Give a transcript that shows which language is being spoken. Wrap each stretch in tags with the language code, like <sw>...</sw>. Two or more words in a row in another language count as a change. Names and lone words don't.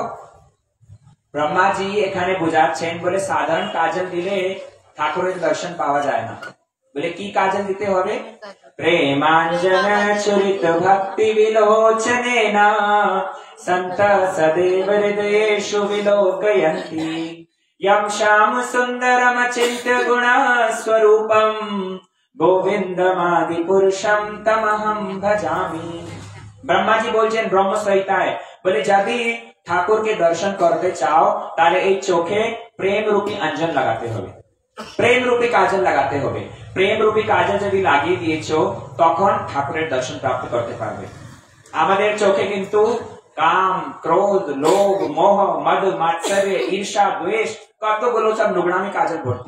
<bn>ব্রহ্মাজি এখানে বুঝাচ্ছেন, বলে সাধারণ কাজল দিলে ঠাকুরের দর্শন পাওয়া যায় না। বলে কি কাজল দিতে হবে?</bn> <sa>প্রেমাঞ্জন চরিত ভক্তি বিলোচনেনা সন্ত সদেব হৃদয়েষু বিলোকয়ন্তি यम श्याम सुंदरम चिंत्य गुणा स्वरूपम गोविंदमादि पुरुषम तमहम भजामि।</sa> <bn>ব্রহ্মা জী বলছেন ব্রহ্ম সংহিতায়, বলে যদি ঠাকুরকে দর্শন করতে চাও তাহলে এই চোখে প্রেম রূপী অঞ্জন লাগাতে হবে, প্রেম রূপী কাজল লাগাতে হবে। প্রেম রূপী কাজল যদি লাগিয়ে দিয়েছো তখন ঠাকুরের দর্শন প্রাপ্ত করতে পারবে। আমাদের চোখে কিন্তু কাম, ক্রোধ, লোভ, মোহ, মদ, মাৎসর্য, ঈর্ষা, দ্বেষ, কতগুলো সব নোংরামি কাজল ভর্তি।</bn>